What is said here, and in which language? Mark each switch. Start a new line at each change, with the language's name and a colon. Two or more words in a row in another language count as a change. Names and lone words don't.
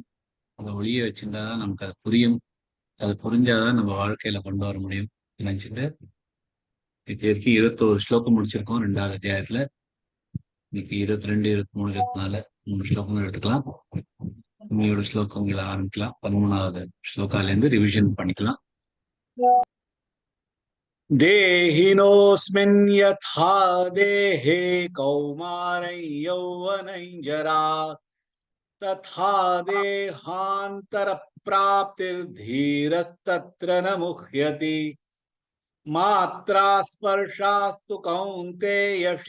Tamil: அந்த ஒளியை வச்சுட்டாதான் நமக்கு அது புரியும். அது புரிஞ்சாதான் நம்ம வாழ்க்கையில கொண்டு வர முடியும் நினைச்சிட்டு இது வரைக்கும் 21 ஸ்லோகம் முடிச்சிருக்கோம் 2வது அத்தியாயத்துல. இன்னைக்கு 22, 23, 24 3 ஸ்லோகங்கள் எடுத்துக்கலாம். இன்னையோட ஸ்லோகங்களை ஆரம்பிக்கலாம். 13வது ஸ்லோகால இருந்து ரிவிஷன் பண்ணிக்கலாம்.
Sanskrit: देहिनोऽस्मिन् यथा देहे कौमारं यौवनं जरा तथा देहान्तरप्राप्तिर्धीरस्तत्र न मुह्यति मात्रा स्पर्शास्तु कौन्तेय